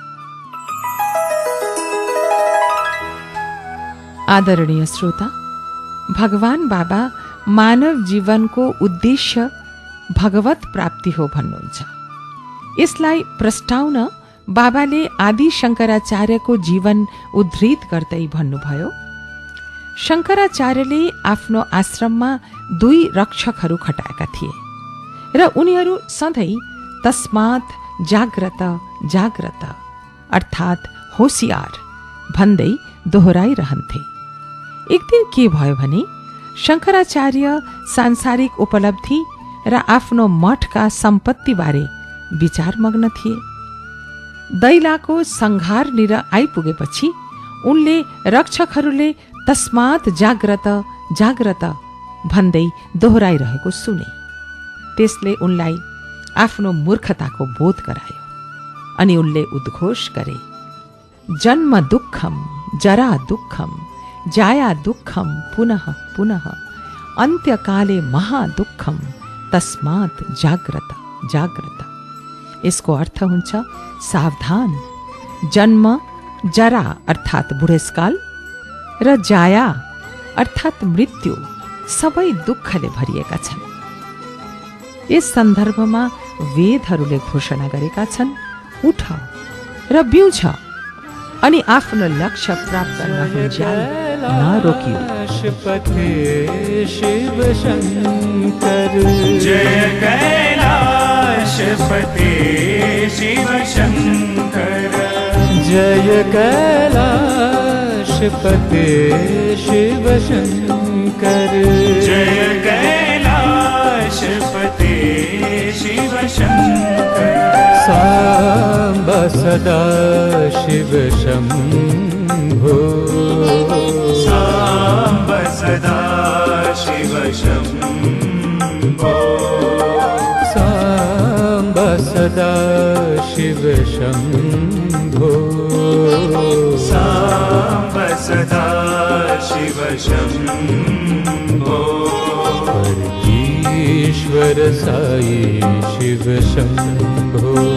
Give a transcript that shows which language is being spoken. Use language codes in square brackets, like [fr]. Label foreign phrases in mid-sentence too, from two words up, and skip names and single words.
[ne] आदरणीय श्रोता, भगवान बाबा मानव जीवनको उद्देश्य भगवत प्राप्ति हो भन्नुहुन्छ। यसलाई प्रस्ताउन बाबाले आदि शंकराचार्यको जीवन उद्धृत गर्दै भन्नुभयो, शंकराचार्यले आफ्नो आश्रममा 2 रक्षकहरू खटाएका थिए र उनीहरू सधैँ [sa] तस्मात् जाग्रत जाग्रत [ne] अर्थात् होशियार भन्दै दोहोऱ्याइरहन्थे। एक दिन के भयो भने शंकराचार्य सांसारिक उपलब्धि र आफ्नो मठका सम्पत्तिबारे विचारमग्न थिए। दैलाको संघारनिर आइपुगेपछि उनले रक्षकहरूले [sa] तस्मात् जाग्रत जाग्रत [ne] भन्दै दोहोऱ्याइरहेको सुने। त्यसले उनलाई आफ्नो मूर्खताको बोध गरायो अनि उनले उद्घोष गरे, [sa] जन्म दुःखम जरा दुःखम जाया दुःखम पुनः पुनः अन्त्यकाले महादुःखम तस्मात् जाग्रत जाग्रत। [ne] यसको अर्थ हुन्छ, सावधान, जन्म जरा अर्थात् बुढेसकाल र जाया अर्थात् मृत्यु सबै दुःखले भरिएका छन्। यस सन्दर्भमा वेदहरूले घोषणा गरेका छन्, उठ र बिउछ अनि आफ्नो लक्ष्य प्राप्त नहुन्जेल नरोकियो। [sa] शिव शंकर जय कैलाशपते शिव शंकर जय कैलाशपते शिव शंकर जय कैलाशपते शिव शंकर सांब सदा शिव शंभो सांब सदा शिव शंभो सांब सदा शिव शंभो सांब सदा शिव शंभो ईश्वर साई शिव शंभो